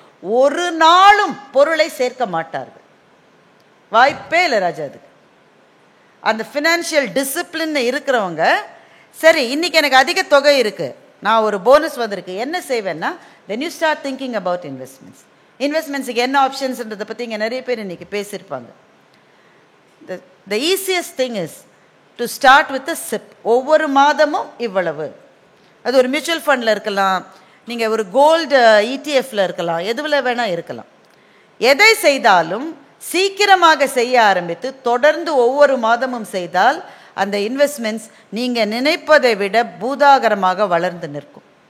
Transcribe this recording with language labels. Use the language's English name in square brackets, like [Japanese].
[Tamil] ஒரு நாளும் பொருளை சேர்க்க மாட்டார்கள். வாய்ப்பே இல்லை ராஜா. அதுக்கு அந்த ஃபினான்ஷியல் டிசிப்ளின் இருக்கிறவங்க, சரி இன்னைக்கு எனக்கு அதிக தொகை இருக்கு, நான் ஒரு போனஸ் வந்திருக்கு, என்ன செய்வேன்னா [English] then you start thinking about investments. [Tamil] இன்வெஸ்ட்மெண்ட்ஸுக்கு என்ன ஆப்ஷன்ஸ்ன்றதை பற்றி இங்கே நிறைய பேர் இன்னைக்கு பேசியிருப்பாங்க. [English] the easiest thing is to start with a SIP. [Tamil] ஒவ்வொரு மாதமும் இவ்வளவு. அது ஒரு மியூச்சுவல் ஃபண்டில் இருக்கலாம், நீங்கள் ஒரு கோல்டு இடிஎஃப்ல இருக்கலாம், எதுவில் வேணால் இருக்கலாம். எதை செய்தாலும் சீக்கிரமாக செய்ய ஆரம்பித்து தொடர்ந்து ஒவ்வொரு மாதமும் செய்தால் அந்த இன்வெஸ்ட்மெண்ட்ஸ் நீங்கள் நினைப்பதை விட பூதாகரமாக வளர்ந்து நிற்கும்.